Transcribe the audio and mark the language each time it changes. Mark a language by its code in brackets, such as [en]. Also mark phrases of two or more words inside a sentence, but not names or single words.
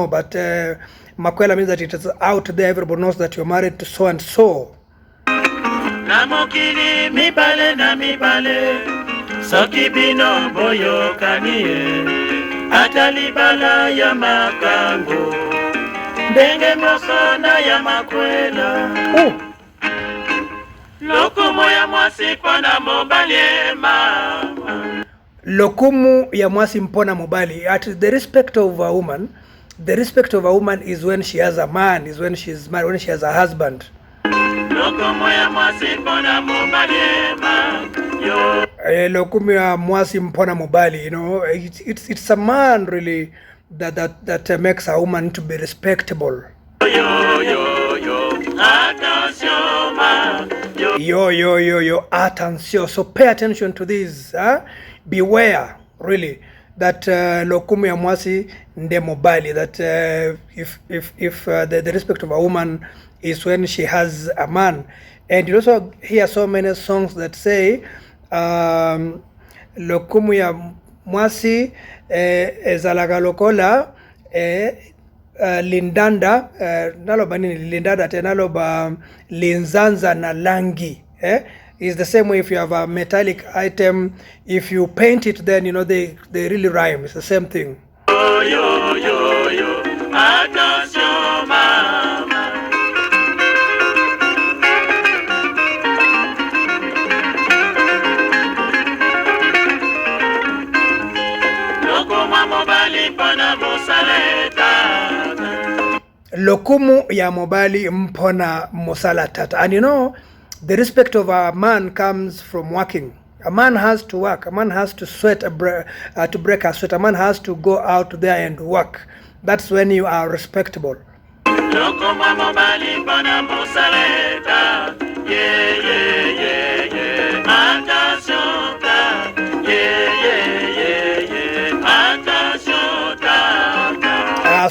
[en] But makwela means that it is out there, everybody knows that you're married to so and so. [ln] Na mokili mibale na mibale, soki bino boyokanie, atalibala ya makango, ndenge mokona ya makwela. Lokumu ya mwasi mpona mobali mama. Lokumu ya mwasi mpona mobali. [en] At the respect of a woman, the respect of a woman is when she has a man, is when she is married, when she has a husband. [ln] Lokumu ya mwasi mpona mobali mama. Lokumu ya mwasi mpona mobali, [en] it's a man really that makes a woman to be respectable. [ln] Attention ma. Yo, attention. [en] So pay attention to this. Beware, really, that [ln] lokumu ya mwasi nde mobali. [en] That if the respect of a woman is when she has a man. And you also hear so many songs that say [ln] lokumu ya mwasi ezalaga lokola lindanda naloba nini lindanda te naloba linzanza na langi [en] is the same way. If you have a metallic item, if you paint it, then they really rhyme. It's the same thing. [ln] Yo attention mama. Lokumu mobali mpona mosaleta. Lokumu ya mobali mpona mosala tata. [en] And the respect of a man comes from working. A man has to work. A man has to sweat to break a sweat. A man has to go out there and work. That's when you are respectable. [ln] Lokumu mobali mpona mosaleta. Yeah. Attention ta. Yeah. Attention ta.